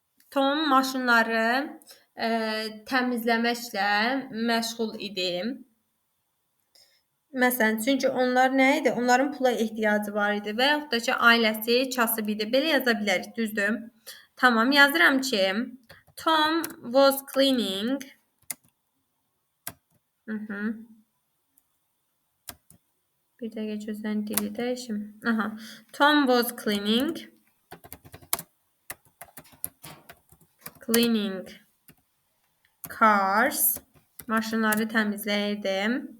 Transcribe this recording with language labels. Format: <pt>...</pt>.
<az>Tom maşınları təmizləməklə məşğul idi. Məsələn, çünki onlar nə idi? Onların pula ehtiyacı var idi və yaxud da ki, ailəsi kasıb idi. Belə yaza bilərik, düzdür? Tamam, yazıram ki,</az> <en>Tom was cleaning.</en> <az>Bir dəqiqə gözlərin dili dəyişim.</az> <en>Tom was cleaning cars.</en> <az>Maşınları təmizləyirdim.</az>